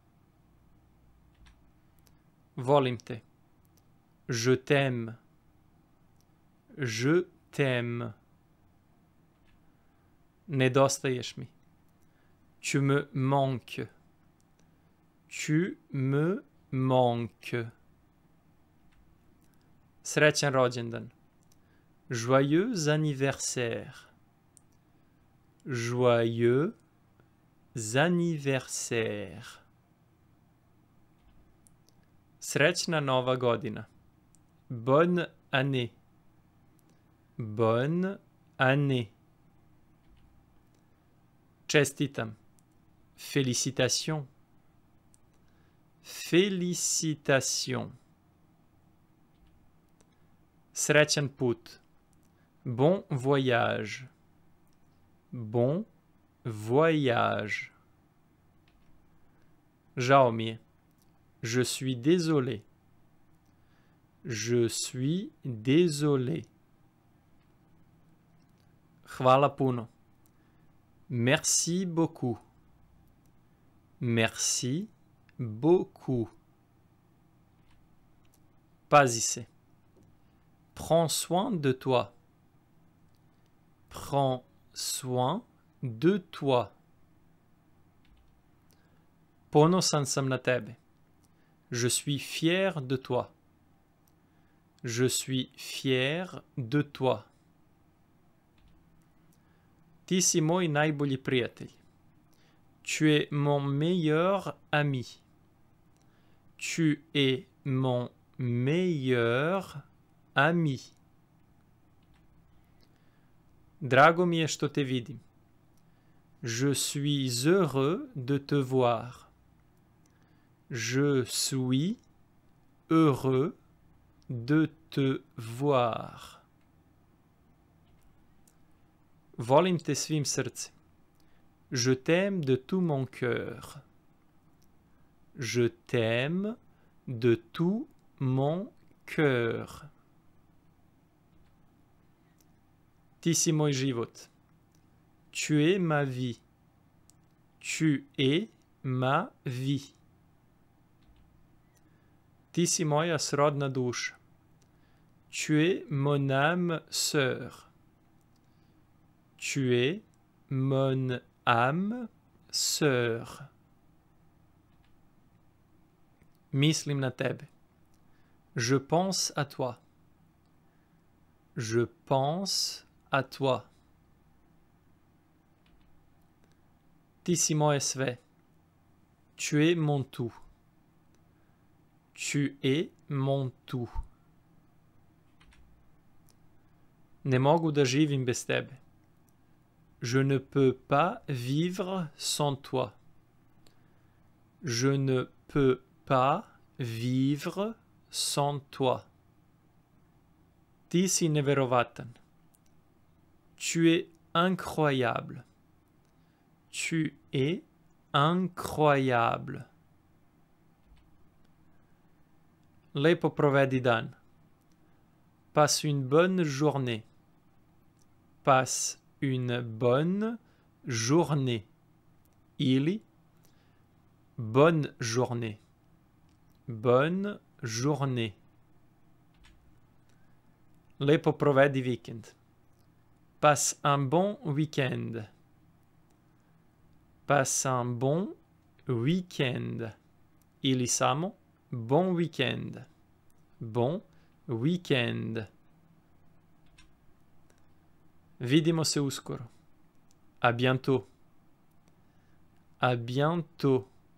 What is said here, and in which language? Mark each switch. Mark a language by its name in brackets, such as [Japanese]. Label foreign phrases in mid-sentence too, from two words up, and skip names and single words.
[Serbian] Volim te. [French] Je t'aime. Je t'aime. [Serbian] Nedostaješ mi. [French] Tu me manques. Tu me manques. [Serbian] Srećan rođendan. [French] Joyeux anniversaire. Joyeux anniversaire. [Serbian] Srećna nova godina. [French] Bonne année. Bonne année. Čestitam. Félicitations. Félicitations. [Serbian] Srećan put. [French] Bon voyage. Bon voyage. [Serbian] Žao mi je. [French] Je suis désolé. Je suis désolé. [Serbian] Hvala puno. [French] Merci beaucoup. Merci beaucoup. [Serbian] Pazi se. [French] Prends soin de toi. Prends soin de toi. [Serbian] Ponosan sam na tebe. [French] Je suis fier de toi. Je suis fier de toi. [Serbian] Ti si moj najbolji prijatelj. [French] Tu es mon meilleur ami. Tu es mon meilleur ami. [Serbian] Drago mi je što te vidim. [French] Je suis heureux de te voir. Je suis heureux de te voir. [Serbian] Volim te svim srcem. [French] Je t'aime de tout mon cœur. Je t'aime de tout mon cœur. [Serbian] Ti si moj život. [French] Tu es ma vie. Tu es ma vie. [Serbian] Ti si moja srodna duša. [French] Tu es mon âme sœur. Tu es mon âme sœur. [Serbian] Mislim na tebe. [French] Je pense à toi. Je pense à toi. [Serbian] Ti si moje sve. [French] Tu es mon tout. Tu es mon tout. [Serbian] Ne mogu da živim bez tebe. [French] Je ne peux pas vivre sans toi. Je ne peux pas vivre sans toi. [Serbian] Ti si neverovatan. [French] Tu es incroyable. Tu es incroyable. [Serbian] Lepo provedi dan. [French] Passe une bonne journée. Passe une bonne journée. Ili bonne journée. Bonne journée. [Serbian] Lepo provedi vikend. [French] Passe un bon week-end. Passe un bon week-end. [Serbian] Ili samo [French] bon week-end. Bon week-end. [Serbian] Vidimo se uskoro. [French] À bientôt. À bientôt.